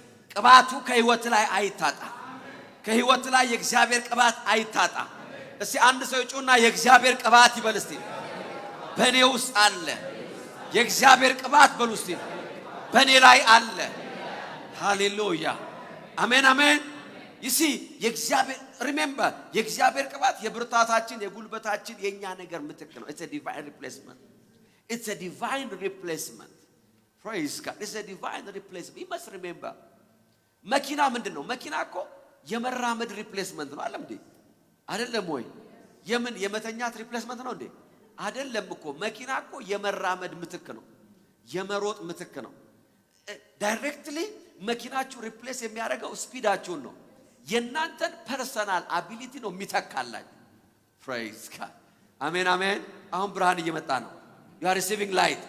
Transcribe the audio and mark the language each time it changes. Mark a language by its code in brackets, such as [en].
[am] ቅባቱ ከህይወት ላይ አይታጣ። ከህይወት ላይ የእግዚአብሔር ቅባት አይታጣ። እስቲ አንድ ሰው ይጩና የእግዚአብሔር ቅባት ይበል እስቲ። በእኔ ውስጥ አለ የእግዚአብሔር ቅባት በሉ እስቲ። በእኔ ላይ አለ። ሃሌሉያ አሜን አሜን። ይሲ የእግዚአብሔር ሪሜምበር የእግዚአብሔር ቅባት የብርታታችን የጉልበታችን የኛ ነገር ምትክ ነው። [en] it's a divine replacement. It's a divine replacement. Praise God. It's a divine replacement. You must remember. [am] መኪና ምንድነው? መኪና እኮ የመራመድ ሪፕሌስመንት ነው አይደል እንዴ? አይደለም ወይ? የምን የመተኛት ሪፕሌስመንት ነው እንዴ? አይደለም እኮ መኪና እኮ የመራመድ ምትክ ነው። የመሮጥ ምትክ ነው። ዳይሬክትሊ መኪናችሁ ሪፕሌስ የሚያደርገው ስፒዳችሁን ነው። የናንተን ፐርሰናል አቢሊቲ ነው የሚተካላችሁ። ፕሬዝ ጋድ አሜን አሜን። አሁን ብርሃን እየመጣ ነው። [en] you are receiving light.